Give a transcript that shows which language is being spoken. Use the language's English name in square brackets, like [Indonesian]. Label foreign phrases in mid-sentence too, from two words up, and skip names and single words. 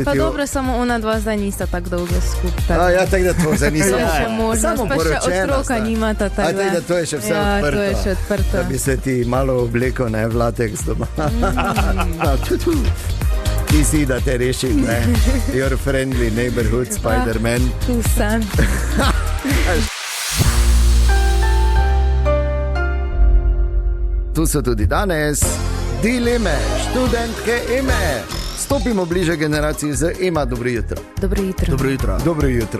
[Slovenian] Pa dobro, samo ona dva zdaj nista tako dolgo skupaj. Ja, tako da to zdaj nista. Še možnost, pa še otroka nimata. Tako da to je še vse odprto. Ja, to je še odprto. Da bi se ti malo obleko, ne, v lateks doma. Ti si, da te reši, ne. [English] Your friendly neighborhood Spider-Man. [Slovenian] Tu sem. Tu so tudi danes dileme študentke Eme. Stopimo bliže generaciji z Ema. Dobro jutro. Dobro jutro.